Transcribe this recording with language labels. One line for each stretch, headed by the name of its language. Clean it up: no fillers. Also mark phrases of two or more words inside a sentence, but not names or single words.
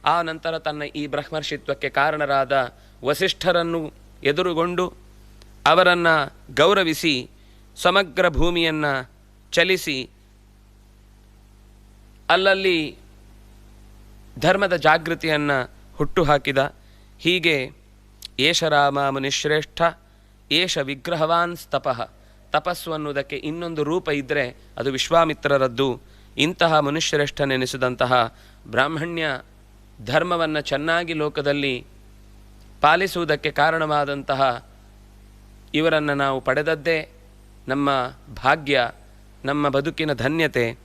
Kannada: ಆ ನಂತರ ತನ್ನ ಈ ಬ್ರಹ್ಮರ್ಷಿತ್ವಕ್ಕೆ ಕಾರಣರಾದ ವಸಿಷ್ಠರನ್ನು ಎದುರುಗೊಂಡು ಅವರನ್ನು ಗೌರವಿಸಿ ಸಮಗ್ರ ಭೂಮಿಯನ್ನು ಚಲಿಸಿ ಅಲ್ಲಲ್ಲಿ ಧರ್ಮದ ಜಾಗೃತಿಯನ್ನು ಹುಟ್ಟುಹಾಕಿದ.
Sanskrit: ಹೀಗೆ ಏಷ ರಾಮ ಮುನಿಶ್ರೇಷ್ಠ ಏಷ ವಿಗ್ರಹವಾನ್ ತಪಃ.
Kannada: ತಪಸ್ಸು ಅನ್ನುವುದಕ್ಕೆ ಇನ್ನೊಂದು ರೂಪ ಇದ್ದರೆ ಅದು ವಿಶ್ವಾಮಿತ್ರರದ್ದು. ಇಂತಹ ಮನುಷ್ಯರೇಷ್ಠನೆನಿಸಿದಂತಹ ಬ್ರಾಹ್ಮಣ್ಯ ಧರ್ಮವನ್ನು ಚೆನ್ನಾಗಿ ಲೋಕದಲ್ಲಿ ಪಾಲಿಸುವುದಕ್ಕೆ ಕಾರಣವಾದಂತಹ ಇವರನ್ನು ನಾವು ಪಡೆದದ್ದೇ ನಮ್ಮ ಭಾಗ್ಯ, ನಮ್ಮ ಬದುಕಿನ ಧನ್ಯತೆ.